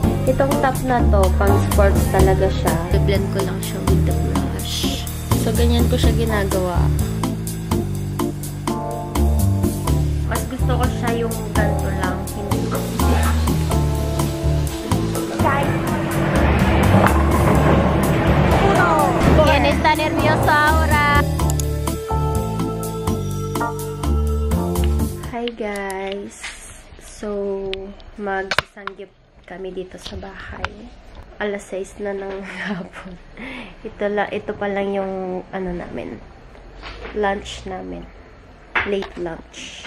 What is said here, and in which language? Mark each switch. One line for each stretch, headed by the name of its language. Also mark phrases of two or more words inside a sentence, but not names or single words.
Filipino: Itong top na to, pang sports talaga siya. I-blend ko lang siya
English: with the brush.
Filipino: So, ganyan ko siya ginagawa. Mas gusto ko siya yung ganito lang. Hindi ko.
Spanish: ¿Quién está nervioso ahora?
English: Hi guys!
Filipino: So, mag-sanggip kami dito sa bahay. Alas 6 na ng hapon. Ito pa lang yung namin. Lunch namin.
English: Late lunch.